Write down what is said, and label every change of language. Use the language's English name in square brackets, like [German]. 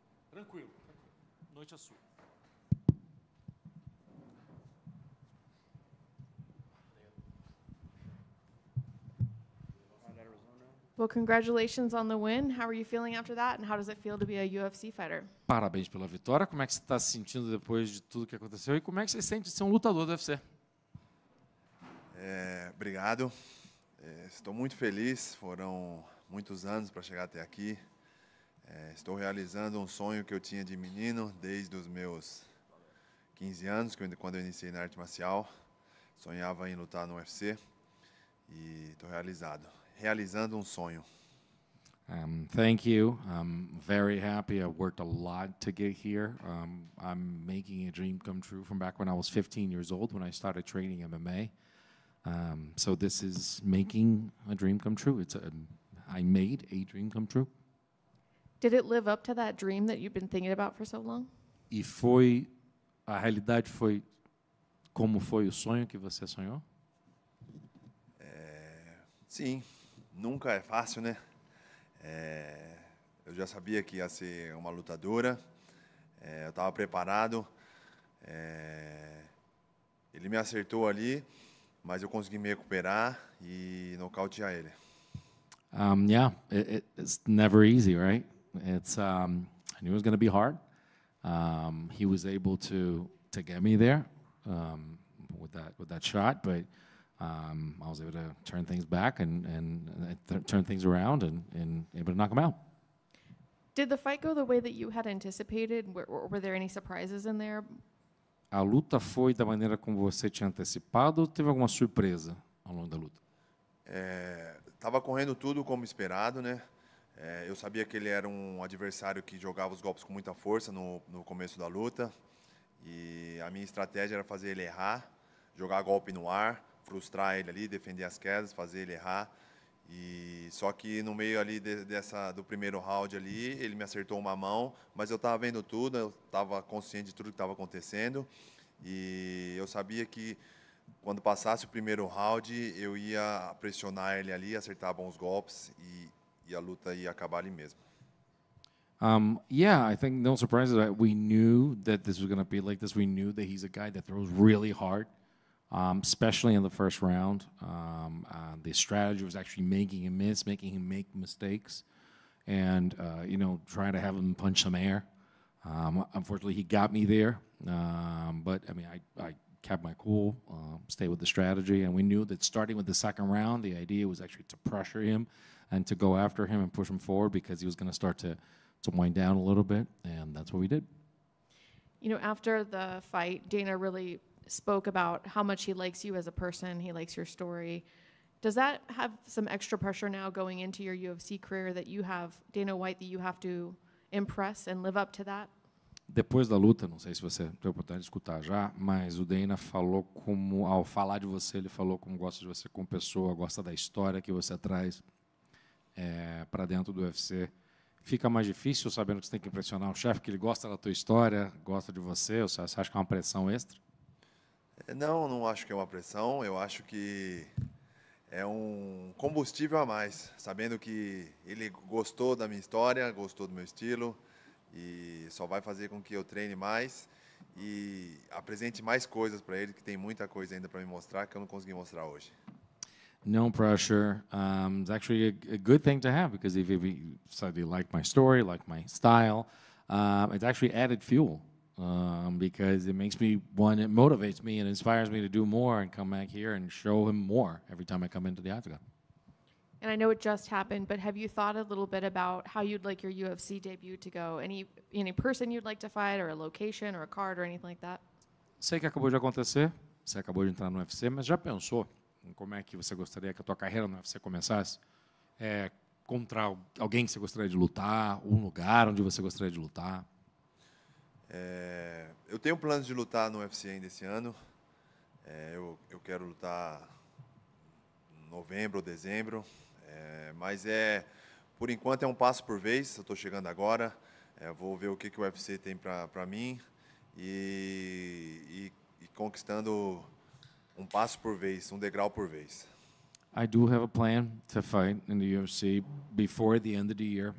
[Portuguese] Tranquilo. Noite é sua. [English] Well, congratulations on the win. How are you feeling after that, and how does it feel to be a UFC fighter? [Portuguese] Parabéns pela vitória. Como é que você está se sentindo depois de tudo que aconteceu? E como é que você se sente de ser um lutador do UFC? Obrigado. Estou muito feliz. Foram muitos anos para chegar até aqui. Estou realizando um sonho que eu tinha de menino desde os meus 15 anos, quando eu iniciei na arte marcial. Sonhava em lutar no UFC e estou realizando um sonho. [English] Thank you. I'm very happy. I worked a lot to get here. I'm making a dream come true from back when I was 15 years old when I started training MMA. So this is making a dream come true. I made a dream come true. Did it live up to that dream that you've been thinking about for so long? [Portuguese] E a realidade foi como foi o sonho que você sonhou? Sim, nunca é fácil, né? Eu já sabia que ia ser uma lutadora, eu estava preparado, ele me acertou ali, mas eu consegui me recuperar e nocautear ele. [English] Yeah, it's never easy, right? I knew it was going to be hard. He was able to get me there with that shot, but I was able to turn things back and turn things around and able to knock him out. Did the fight go the way that you had anticipated? Were there any surprises in there? [Portuguese] A luta foi da maneira como você tinha antecipado ou teve alguma surpresa ao longo da luta? Estava correndo tudo como esperado, né? Eu sabia que ele era um adversário que jogava os golpes com muita força no começo da luta. E a minha estratégia era fazer ele errar, jogar golpe no ar, frustrar ele ali, defender as quedas, fazer ele errar. E só que no meio ali do primeiro round ali, ele me acertou uma mão, mas eu estava vendo tudo, eu estava consciente de tudo que estava acontecendo. E eu sabia que quando passasse o primeiro round, eu ia pressionar ele ali, acertar bons golpes e a luta ia acabar ali mesmo. [English] Yeah, I think no surprises. We knew that this was going to be like this. We knew that he's a guy that throws really hard, especially in the first round. The strategy was actually making him miss, making him make mistakes, and trying to have him punch some air. Unfortunately, he got me there. But I mean, I kept my cool, stayed with the strategy, and we knew that starting with the second round, the idea was actually to pressure him and to go after him and push him forward because he was going to start to wind down a little bit, and that's what we did. You know, after the fight, Dana really spoke about how much he likes you as a person, he likes your story. Does that have some extra pressure now going into your UFC career that you have Dana White, that you have to impress and live up to that? [Portuguese] Depois da luta, não sei se você teve a oportunidade de escutar já, mas o Dana falou como, ao falar de você, ele falou como gosta de você como pessoa, gosta da história que você traz para dentro do UFC. Fica mais difícil sabendo que você tem que impressionar o chefe, que ele gosta da tua história, gosta de você, ou você acha que é uma pressão extra? Não, não acho que é uma pressão, eu acho que é um combustível a mais, sabendo que ele gostou da minha história, gostou do meu estilo e só vai fazer com que eu treine mais e apresente mais coisas para ele, que tem muita coisa ainda para me mostrar que eu não consegui mostrar hoje. [English] No pressure. It's actually a good thing to have because if he said he liked my story, liked my style, it's actually added fuel because it makes me want, it motivates me and inspires me to do more and come back here and show him more every time I come into the octagon. And I know it just happened, but have you thought a little bit about how you'd like your UFC debut to go? Any person you'd like to fight, or a location, or a card, or anything like that? [Portuguese] Sei que acabou de acontecer, você acabou de entrar no UFC, mas já pensou em como é que você gostaria que a tua carreira no UFC começasse? Contra alguém que você gostaria de lutar, um lugar onde você gostaria de lutar? Eu tenho planos de lutar no UFC ainda esse ano. Eu quero lutar em novembro ou dezembro. Mas por enquanto é um passo por vez. Eu estou chegando agora. Vou ver o que o UFC tem para mim e conquistando um passo por vez, um degrau por vez. [English] I do have a plan to fight in the UFC before the end of the year.